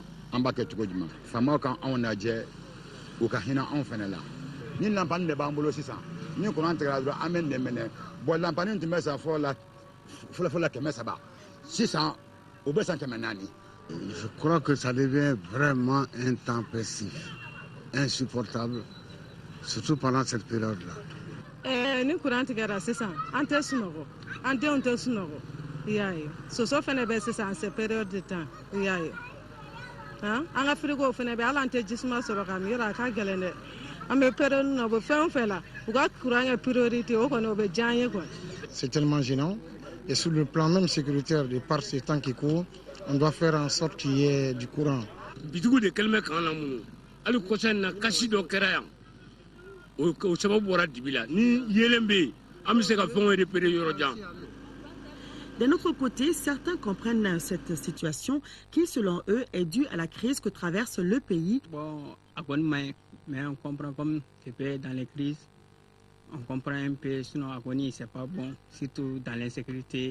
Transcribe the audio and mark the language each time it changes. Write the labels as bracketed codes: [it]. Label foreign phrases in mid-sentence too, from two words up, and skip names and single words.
[bm] an b'a kɛ cogo jumɛn faamaw kan anw lajɛ u ka hinɛ anw fana la ni lampanin de b'an bolo sisan ni courant tigɛra dɔrɔn an bɛ nin minɛ bon lampanin tun bɛ san fɔlɔ la 300 sisan o bɛ san 400. [fr] Je crois que ça devient vraiment intempestif, insupportable, surtout pendant cette période-là. [bm] Ni courant tigɛra sisan an tɛ sunɔgɔ an denw tɛ sunɔgɔ i y'a ye soso fana bɛ sisan [fr] c'est période de temps [bm] i y'a ye an ka frigo fana bɛ hali an tɛ jisuma sɔrɔ ka min yɔrɔ a ka gɛlɛn dɛ an bɛ période na u bɛ fɛn o fɛn la u ka courant kɛ priorité o kɔni o bɛ diya an ye quoi. [fr] C'est tellement gênant et sur le plan même sécuritaire de par ces temps qui courent on doit faire en sorte qu'il y ait du courant. [bm] Bitigiw de kɛlen bɛ k'an lamunun hali kɔsa in na kasi dɔ kɛra yan o sababu bɔra dibi la ni yelen bɛ yen an bɛ se ka fɛnw repérer yɔrɔ jan. [fr] D'un autre côté, certains comprennent cette situation qui, selon eux, est due à la crise que traverse le pays. Bon, mais on comprend comme c'est fait dans les crises. On comprend un peu, sinon agonie, c'est pas bon, surtout dans l'insécurité.